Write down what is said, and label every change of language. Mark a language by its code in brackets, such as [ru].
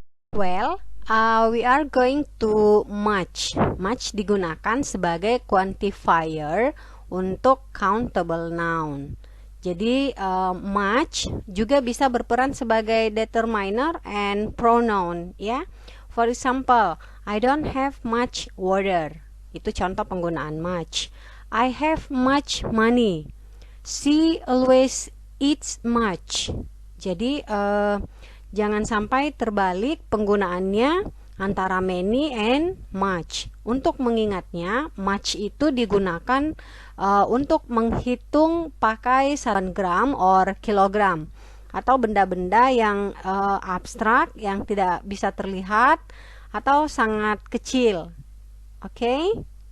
[en] Well, we are going to much. [id] Much digunakan sebagai quantifier untuk countable noun. Jadi much juga bisa berperan sebagai determiner and pronoun, ya. [en] For example, I don't have much water. [id] Itu contoh penggunaan much. [en] I have much money. She always eats much. [id] Jadi jangan sampai terbalik penggunaannya antara many and much. Untuk mengingatnya, much itu digunakan untuk menghitung pakai 1 gram or kilogram, atau benda-benda yang abstrak, yang tidak bisa terlihat atau sangat kecil. Oke?